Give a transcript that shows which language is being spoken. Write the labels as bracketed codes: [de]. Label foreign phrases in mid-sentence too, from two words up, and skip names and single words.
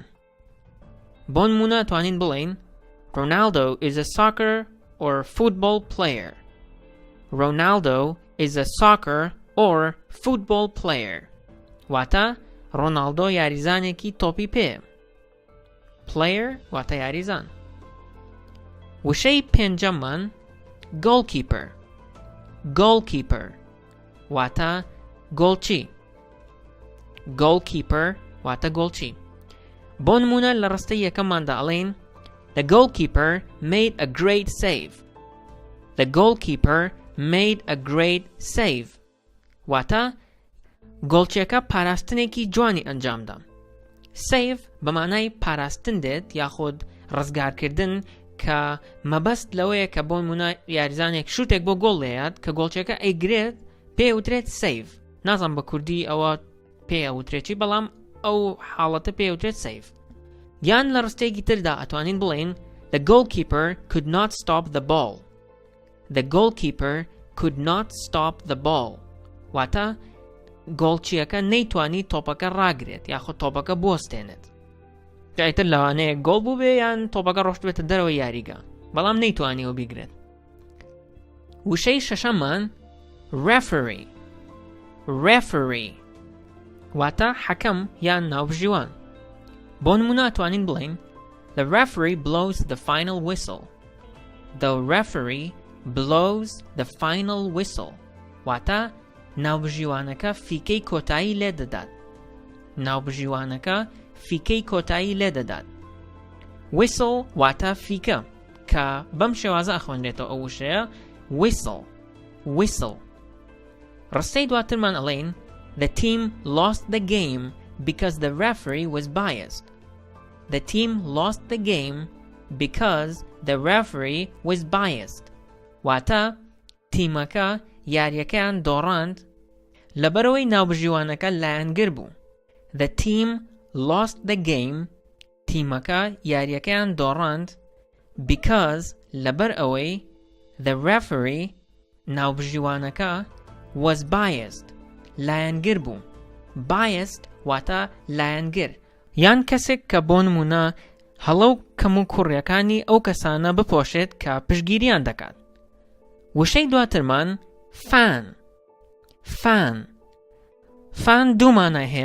[ckb] بۆ نمونە توانین بڵێن [en] Ronaldo is a soccer or football player. Ronaldo is a soccer or football player. [ckb] واتە ڕۆناڵدۆ یاریزانێکی تۆپی پێ. Player واتە یاریزان. وشەی پێنجەممان Goalkeeper. Goalkeeper واتە گۆڵچی. Goalkeeper واتە گۆڵچی. بۆ نمونە لە ڕستەی یەکەمماندا ئەڵێن [en] The goalkeeper made a great save. The goalkeeper made a great save. [ckb] واتە گۆڵچیەکە پاراستنێکی جوانی ئەنجامدا. Save بە مانای پاراستن دێت یاخود ڕزگارکردن کە مەبەست لەوەیە کە بۆ نمونە یاریزانێک شوتێک بۆ گۆڵ لێیات کە گۆڵچیەکە ئەیگرێت پێوترێت save. نازانم بە کوردی ئەوە پێ ئەوترێکی بەڵام ئەو حاڵەتە پێوترێت save. یان لە ڕستەیەکی تردا ئەتوانین بڵێن [en] The goalkeeper could not stop the ball. The goalkeeper could not stop the ball. [ckb] واتە گۆڵچیەکە نەیتوانی تۆپەکە ڕاگرێت یاخود تۆپەکە بوەستێنێت. ئیتر لەوانەیە گۆڵ بوو بێ یان تۆپەکە ڕۆشت بێتە دەرەوە یاریگا بەڵام نەیتوانیەوە بیگرێت. وشەی شەشەممان Referee. Referee واتە حەکەم یان ناوبژیوان. بۆ نمونە ئەتوانین بڵێن [en] The referee blows the final whistle. The referee blows the final whistle. [ckb] واتە ناوبژیوانەکە فیکەی کۆتایی لێ دەدات. ناوبژیوانەکە فیکەی کۆتایی لێدەدات. whistle واتە فیکە کە بەم شێوازە ئەخوێنرێتەوە ئەو وشەیە whistle. ڕستەی دواترمان ئەڵێن [en] the team lost the game because the referee was biased. The team lost the game because the referee was biased. [ckb] واتە تیمەکە یاریەکەیان دۆڕاند لەبەرەوەی ناوبژیوانەکە لایەنگر بوو. [en] The team lost the game [ckb] تیمەکە یاریەکەیان دۆڕاند [en] because [ckb] لەبەر ئەوەی [en] the referee ناوبژیوانەکە was biased [ckb] لایەنگر بوو. biased واتە لایەنگر یان کەسێک کە بۆ نمونە هەڵە و کەم و کوڕیەکانی ئەو کەسانە بپۆشێت کە پشگیریان دەکات. وشەی دواترمان فان دوو مانای هەیە.